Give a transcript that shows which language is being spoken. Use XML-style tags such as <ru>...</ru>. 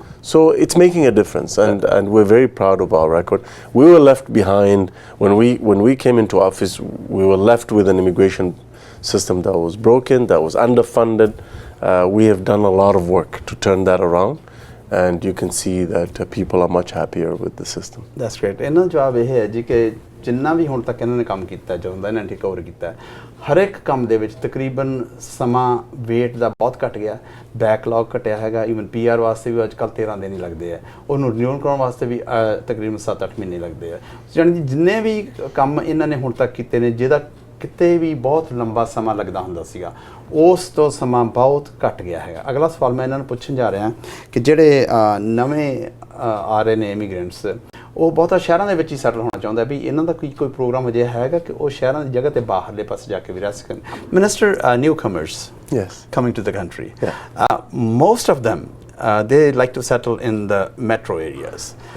<en>So it's making a difference, and we're very proud of our record. We were left behind when we came into office. We were left with an immigration system that was broken, that was underfunded. We have done a lot of work to turn that around, and you can see that people are much happier with the system. That's great.</en> <pa>ਇਹਨਾਂ ਜਵਾਬ ਇਹ ਹੈ ਜੀ ਕਿ ਜਿੰਨਾ ਵੀ ਹੁਣ ਤੱਕ ਇਹਨਾਂ ਨੇ ਕੰਮ ਕੀਤਾ, ਜਦੋਂ ਦਾ ਇਹਨਾਂ ਨੇ ਟੇਕ ਓਵਰ ਕੀਤਾ, ਹਰ ਇੱਕ ਕੰਮ ਦੇ ਵਿੱਚ ਤਕਰੀਬਨ ਸਮਾਂ ਵੇਟ ਦਾ ਬਹੁਤ ਘਟ ਗਿਆ, ਬੈਕਲੌਗ ਘਟਿਆ ਹੈਗਾ। ਈਵਨ PR ਵਾਸਤੇ ਵੀ ਅੱਜ ਕੱਲ੍ਹ 13 ਦਿਨ ਹੀ ਲੱਗਦੇ ਆ, ਉਹਨੂੰ ਰਿਨਿਊਲ ਕਰਾਉਣ ਵਾਸਤੇ ਵੀ ਤਕਰੀਬਨ 7-8 ਮਹੀਨੇ ਲੱਗਦੇ ਆ। ਯਾਨੀ ਜਿੰਨੇ ਵੀ ਕੰਮ ਇਹਨਾਂ ਨੇ ਹੁਣ ਤੱਕ ਕੀਤੇ ਨੇ, ਜਿਹਦਾ ਕਿਤੇ ਵੀ ਬਹੁਤ ਲੰਬਾ ਸਮਾਂ ਲੱਗਦਾ ਹੁੰਦਾ ਸੀਗਾ, ਉਸ ਤੋਂ ਸਮਾਂ ਬਹੁਤ ਘਟ ਗਿਆ ਹੈਗਾ। ਅਗਲਾ ਸਵਾਲ ਮੈਂ ਇਹਨਾਂ ਨੂੰ ਪੁੱਛਣ ਜਾ ਰਿਹਾ ਕਿ ਜਿਹੜੇ ਨਵੇਂ ਆ ਰਹੇ ਨੇ ਇਮੀਗ੍ਰੈਂਟਸ, ਉਹ ਬਹੁਤਾ ਸ਼ਹਿਰਾਂ ਦੇ ਵਿੱਚ ਹੀ ਸੈਟਲ ਹੋਣਾ ਚਾਹੁੰਦਾ ਵੀ ਇਹਨਾਂ ਦਾ ਕੋਈ ਪ੍ਰੋਗਰਾਮ ਅਜਿਹਾ ਹੈਗਾ ਕਿ ਉਹ ਸ਼ਹਿਰਾਂ ਦੀ ਜਗ੍ਹਾ ਤੇ ਬਾਹਰਲੇ ਪਾਸੇ ਜਾ ਕੇ ਵੀ ਰਹਿ ਸਕਣ।</pa> <en>Minister, newcomers coming to the country, most of them they like to settle in the metro areas.</en>